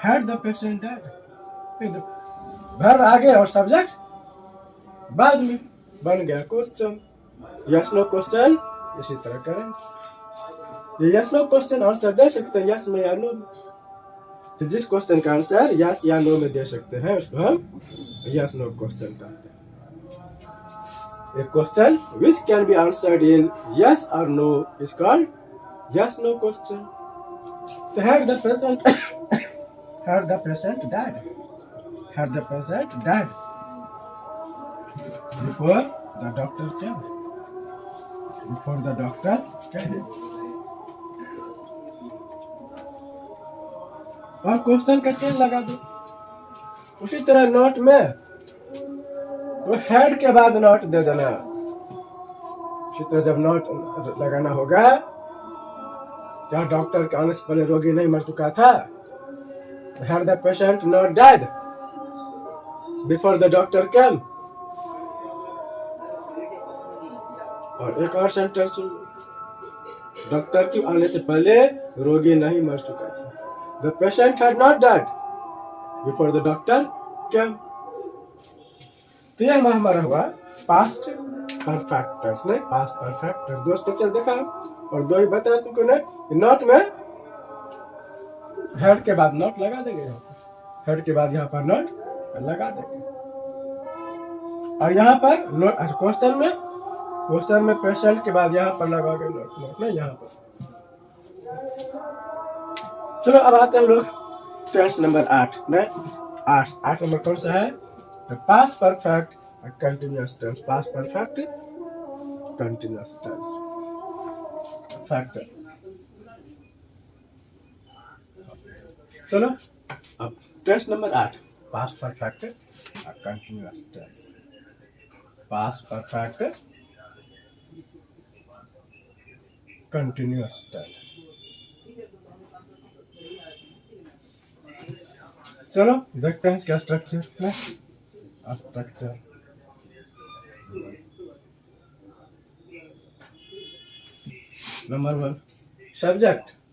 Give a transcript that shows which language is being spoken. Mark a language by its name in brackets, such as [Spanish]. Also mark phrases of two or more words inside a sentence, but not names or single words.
[English] had the patient died, [Hindi] वर्ब आगे और सब्जेक्ट बाद में, बन गया क्वेश्चन। [English] yes no question [Hindi] इसी तरह करेंगे। ये [English] yes no question [Hindi] आंसर दे सकते हैं यस में या नो में, तो जिस क्वेश्चन का आंसर यस या नो में दे सकते हैं उसको हम [English] yes no question [Hindi] कहते हैं। [English] A question which can be answered in yes or no is called yes no question. So had the patient had the patient died, had the patient died before the doctor came, before the doctor came। [Hindi] और क्वेश्चन का चेन लगा दो। उसी तरह नोट में तो हेड के बाद नोट दे देना। उसी तरह जब नोट लगाना होगा, क्या डॉक्टर के आने से पहले रोगी नहीं मर चुका था? [English] had the patient not died before the doctor came. [Hindi] और एक और सेंटेंस सुन, डॉक्टर के आने से पहले रोगी नहीं मर चुका था। [English] the patient had not died before the doctor came. [Hindi] तो यह हमारा हुआ [English] past perfect tense, [Hindi] नहीं [English] past perfect. [Hindi] दो स्ट्रक्चर देखा और दो ही बताया तुमको ना, नोट में हेड के बाद नोट लगा देंगे, यहाँ पर हेड के बाद यहाँ पर नोट लगा देंगे। और यहाँ पर [English] not question [Hindi] में पेशेंट के बाद यहाँ पर लगाओगे नोट, नोट नहीं यहाँ पर। चलो अब आते हैं हम लोग [English] tense number [Hindi] 8 में। 8 नंबर कौन सा है? [English] The past perfect continuous tense, past perfect continuous tense factor। [Hindi] चलो अब [English] tense number [Hindi] 8, [English] past perfect continuous tense, past perfect continuous tense। [Hindi] चलो देखते हैं इसका स्ट्रक्चर है। [English] structure number 1 subject.